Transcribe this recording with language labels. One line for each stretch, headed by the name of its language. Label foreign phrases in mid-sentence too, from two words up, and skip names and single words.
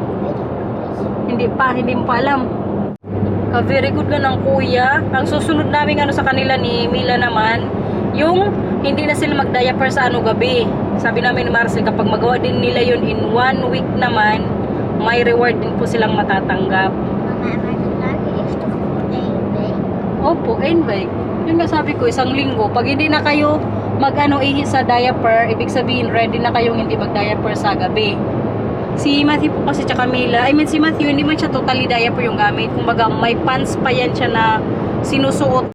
Filipino: Hindi mo pa alam. Very good ka ng kuya. Ang susunod namin sa kanila ni Mila naman, yung hindi na sila mag-diaper sa gabi. Sabi namin ni Marcel, kapag magawa din nila yun
English: in 1 week
Filipino: naman, may reward din po silang matatanggap. Mama,
Dutch: maar dat leuke is toch voor 1 week?
Filipino: Opo, 1 week. Yung nga sabi ko, 1 linggo. Pag hindi na kayo ihi sa diaper, ibig sabihin ready na kayong hindi mag-diaper sa gabi. Si Matthew po kasi tsaka Mila, si Matthew hindi man siya
English: totally diaper
Filipino: yung gamit. Kumbaga may pants pa yan siya na sinusuot.